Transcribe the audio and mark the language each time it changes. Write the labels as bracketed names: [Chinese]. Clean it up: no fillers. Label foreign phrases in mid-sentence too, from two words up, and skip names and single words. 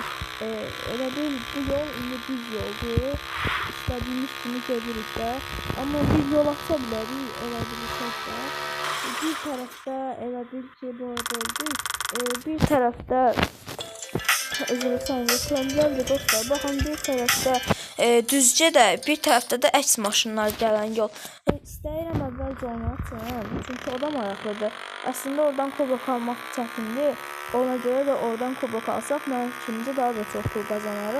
[Turkish] Öyle değil bu yol indi düz yoldu. [Azerbaijani] İstediğimiz kimi gedirik de. [Turkish] Ama bir yol açabiliriz. Öyle bir şey de. [Azerbaijani] Bir tarafta elə bil ki bu arada oldu. Bir tarafta özür dilərim dostlar. Baxın bir tarafta düzcə də, bir tarafta da əks maşınlar gələn yol. İstəyirəm əvvəlcə onu açım. Çünki o da maraqlıdır. Əslində oradan kubok almaq çətindir. Ona görə də oradan kubok alsaq mənim fikrimcə daha da çox pul qazanarıq.